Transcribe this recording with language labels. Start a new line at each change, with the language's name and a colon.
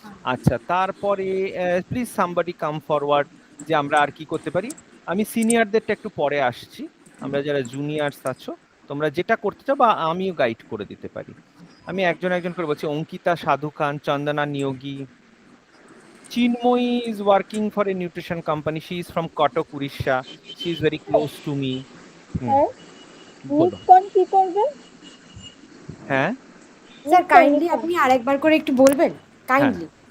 Bangla: আচ্ছা, তারপরে please somebody come forward, যে আমরা আর কি করতে পারি। আমি সিনিয়রদেরটা একটু পরে আসছি, আমরা যারা জুনিয়র্স আছো তোমরা যেটা করতে চাও বা আমিও গাইড করে দিতে পারি। আমি একজন করে বলছি,
English: Ankita Sadhu Khan, Chandana Niyogi, Chinmayi is working for a nutrition company, she is from Kotak, Urisha, she is very close to me.
Bangla: বলো। কি করবে? হ্যাঁ স্যার কাইন্ডলি আপনি আরেকবার করে একটু বলবেন, কাইন্ডলি